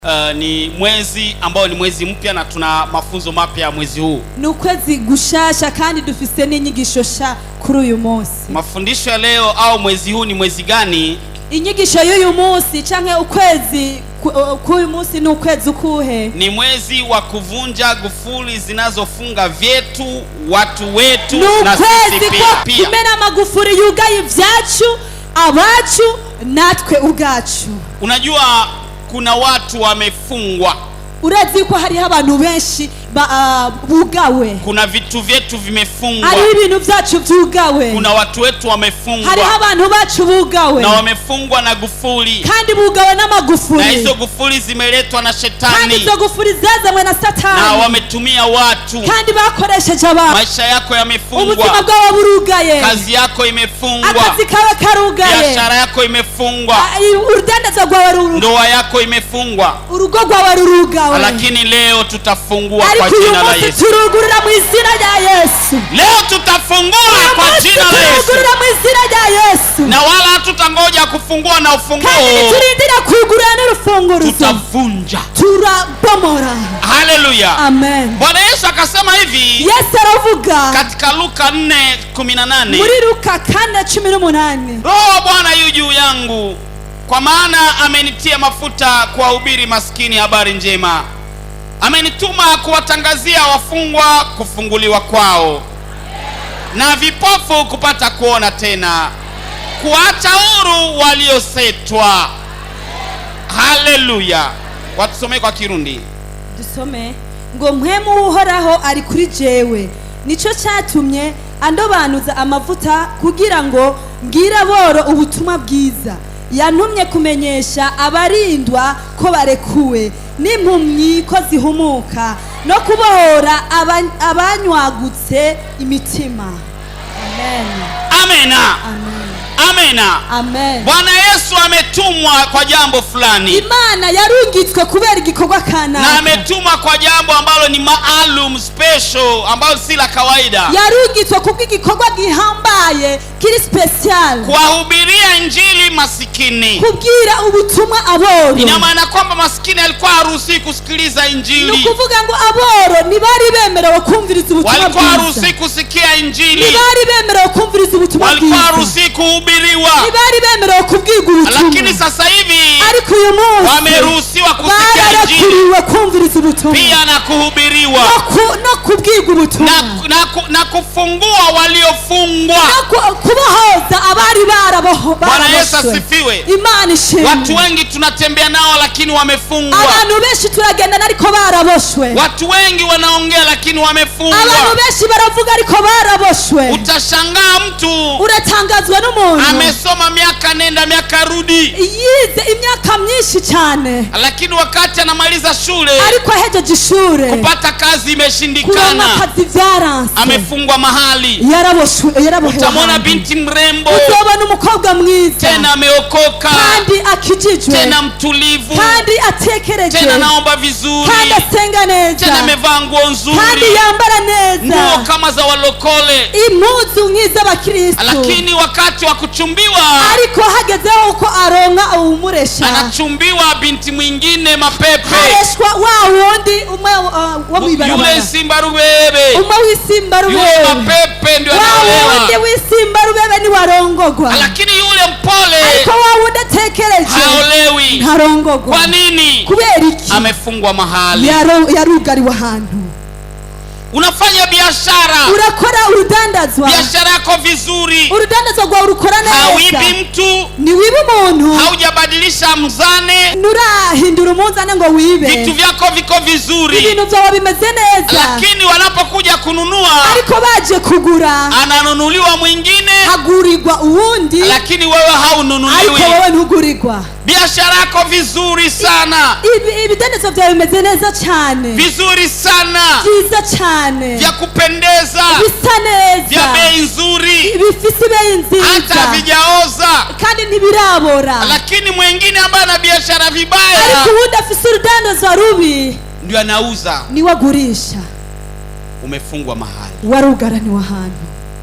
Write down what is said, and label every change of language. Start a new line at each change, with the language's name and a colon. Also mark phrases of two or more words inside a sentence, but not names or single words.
Swahili: Ni mwezi ambao ni mwezi mpya na tuna mafunzo mapya mwezi huu.
Rundi: Ni ukwezi gushasha kandi dufise n'inyigisho sha kuri uyu munsi.
Swahili: Mafundisho ya leo au mwezi huu ni mwezi gani?
Rundi: Inyigisho y'uyu munsi canke ukwezi k'uyu munsi ni ukwezi ukuhe?
Swahili: Ni mwezi wa kuvunja gufuli zinazofunga vyetu, watu wetu na sisi pia.
Rundi: Kumena magufuri yugaye ivyacu, abacu natwe ubwacu.
Swahili: Unajua kuna watu wamefungwa.
Rundi: Urazi ko hariho abantu benshi bugawe.
Swahili: Kuna vitu vyetu vimefungwa.
Rundi: Hari ibintu vyacu vyugawe.
Swahili: Kuna watu wetu wamefungwa.
Rundi: Hariho abantu bacu bugawe.
Swahili: Na wamefungwa na gufuli.
Rundi: Kandi bugawe na magufuli.
Swahili: Na hizo gufuli zimeletwa na shetani.
Rundi: Kandi hizo gufuli zazanywe na Satani.
Swahili: Na wametumia watu.
Rundi: Kandi bakoresheje abantu.
Swahili: Maisha yako yamefungwa.
Rundi: Ubuzima bwawe burugaye.
Swahili: Kazi yako imefungwa.
Rundi: Akazi kawe karugaye.
Swahili: Biashara yako imefungwa.
Rundi: Urudandaza rwawe rurugaye.
Swahili: Ndoa yako imefungwa.
Rundi: Urugo rwawe rurugawe.
Swahili: Lakini leo tutafungua kwa jina la Yesu.
Rundi: Turugurira mu izina rya Yesu.
Swahili: Leo tutafungua kwa jina la Yesu.
Rundi: Turugurira mu izina rya Yesu.
Swahili: Na wala hatutangoja kufungua na ufunguo.
Rundi: Kandi turindira kugura n'urufunguruzo.
Swahili: Tutavunja.
Rundi: Turabomora.
Swahili: Haleluya.
Rundi: Amen.
Swahili: Bwana Yesu akasema hivi.
Rundi: Yesu aravuga
Swahili: katika Luka 4:18.
Rundi: Muri Luka 4:18.
Swahili: Roho wa Bwana yu juu yangu, kwa maana amenitia mafuta kuwahubiri maskini habari njema. Amenituma kuwatangazia wafungwa kufunguliwa kwao, na vipofu kupata kuona tena, kuacha huru waliosetwa. Haleluya. Watusome kwa Kirundi.
Rundi: Dusome ngo mpwemu uhoraho ari kuri jewe, nico cyatumye andobanuza amavuta kugira ngo mbwira boro ubutumwa bwiza. Yantumye kumenyesha abarindwa ko barekuwe, n'impumyi ko zihumuka, no kubohora abanywagutse imitima.
Swahili: Amen.
Rundi: Amena.
Swahili: Amen.
Rundi: Amena.
Swahili: Amen. Bwana Yesu ametumwa kwa jambo fulani.
Rundi: Imana yarungitswe kubera igikorwa kana.
Swahili: Na ametumwa kwa jambo ambalo ni maalum, special, ambalo si la kawaida.
Rundi: Yarungitswe kubw'igikorwa gihambaye kiri special.
Swahili: Kuwahubiria injili masikini.
Rundi: Kubwira ubutumwa aboro.
Swahili: Ina maana kwamba masikini alikuwa haruhusi kusikiliza injili.
Rundi: Nukuvuga ngo aboro ntibari bemerewe kumviriza ubutumwa bwiza.
Swahili: Walikuwa haruhusi kusikia injili.
Rundi: Ntibari bemerewe kumviriza ubutumwa bwiza.
Swahili: Walikuwa haruhusi kuhubiriwa.
Rundi: Ntibari bemerewe kubwirwa ubutumwa.
Swahili: Lakini sasa hivi
Rundi: ariko uyu munsi
Swahili: wameruhusiwa kusikia injili,
Rundi: kumviriza ubutumwa
Swahili: pia na kuhubiriwa,
Rundi: no kubwirwa ubutumwa,
Swahili: na kufungua waliofungwa,
Rundi: kubohoza abari baraboho.
Swahili: Bwana Yesu asifiwe.
Rundi: Imana ishimwe.
Swahili: Watu wengi tunatembea nao lakini wamefungwa.
Rundi: Abantu benshi turagendana ariko baraboshwe.
Swahili: Watu wengi wanaongea lakini wamefungwa.
Rundi: Abantu benshi baravuga ariko baraboshwe.
Swahili: Utashangaa mtu
Rundi: uratangazwa n'umuntu
Swahili: amesoma miaka nenda miaka rudi,
Rundi: yize imyaka myinshi cyane,
Swahili: lakini wakati anamaliza shule
Rundi: ariko ahejeje ishure
Swahili: kupata kazi imeshindikana,
Rundi: kazi vyaranse,
Swahili: amefungwa mahali.
Rundi: yaraboshwe.
Swahili: Utamwona binti mrembo,
Rundi: uzobona umukobwa mwiza,
Swahili: tena ameokoka,
Rundi: kandi akijijwe,
Swahili: tena mtulivu,
Rundi: kandi atekereje,
Swahili: tena naomba vizuri,
Rundi: kandi asenga neza,
Swahili: tena amevaa nguo nzuri,
Rundi: kandi yambara neza,
Swahili: nguo kama za walokole,
Rundi: impuzu nk'iz'abakristo.
Swahili: Lakini wakati wa kuchumbiwa,
Rundi: ariko hagezeho uko aronka umuresha,
Swahili: anachumbiwa binti mwingine mapepe,
Rundi: hareshwa wa wundi umwe wo mwibarabara,
Swahili: yule simba rubebe,
Rundi: umwe w'isimba rubebe,
Swahili: yule mapepe ndio anaolewa,
Rundi: wa wundi w'isimba rubebe ni warongogwa.
Swahili: Lakini yule mpole,
Rundi: ariko wa wundi atekereje,
Swahili: haolewi.
Rundi: ntarongogwa.
Swahili: Kwa nini?
Rundi: Kubera iki?
Swahili: Amefungwa mahali.
Rundi: Yarugariwe ahantu.
Swahili: Unafanya biashara,
Rundi: urakora urudandazwa,
Swahili: biashara yako vizuri,
Rundi: urudandazwa rwawe urukora neza,
Swahili: hauibi mtu,
Rundi: ni wibe umuntu,
Swahili: haujabadilisha mzane,
Rundi: nurahindura umunzane ngo wibe,
Swahili: vitu vyako viko vizuri,
Rundi: ibintu vyawe bimeze neza,
Swahili: lakini wanapokuja kununua,
Rundi: ariko baje kugura,
Swahili: ananunuliwa mwingine,
Rundi: hagurirwa uwundi,
Swahili: lakini wewe haununuliwi.
Rundi: ariko wewe ntugurirwa.
Swahili: Biashara yako vizuri sana,
Rundi: ibidandazwa vyawe bimeze neza cyane,
Swahili: vizuri sana,
Rundi: byiza cyane,
Swahili: vya kupendeza,
Rundi: bisa neza,
Swahili: vya bei nzuri,
Rundi: bifise bei nziza,
Swahili: hata vijaoza,
Rundi: kandi ntibirabora,
Swahili: lakini mwingine ambaye ana biashara vibaya,
Rundi: ariko uwundi afise urudandazwa rubi,
Swahili: ndio anauza.
Rundi: niwe agurisha.
Swahili: Umefungwa mahali,
Rundi: warugaraniwe ahantu.